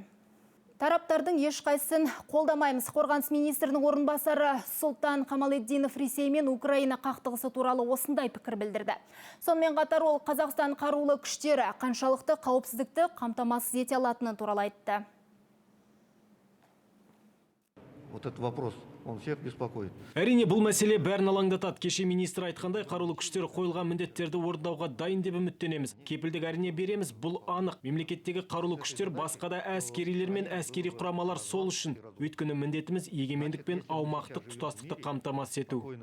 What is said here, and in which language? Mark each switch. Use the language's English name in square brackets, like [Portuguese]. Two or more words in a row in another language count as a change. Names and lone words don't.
[Kazakh] Тараптардың ешқайсысын қолдамаймыз. Қорғаныс министрінің орынбасары Сұлтан Қамалетдинов Ресеймен Украина қақтығысы туралы осындай пікір білдірді. Сонымен қатар ол Қазақстан қарулы күштері қаншалықты қауіпсіздікті қамтамасыз ете алатыны туралы айтты. [Russian] Вот этот вопрос, он всех беспокоит. [Kazakh] Әрине бұл мәселе бәрін алаңдатады. Кеше министр айтқандай, қарулы күштер қойылған міндеттерді орындауға дайын деп үміттенеміз. Кепілдік әрине береміз, бұл анық. Мемлекеттегі қарулы күштер басқа да әскерилер мен әскери құрамалар сол үшін. Өйткені міндетіміз егемендік пен аумақтық тұтастықты қамтамасыз ету.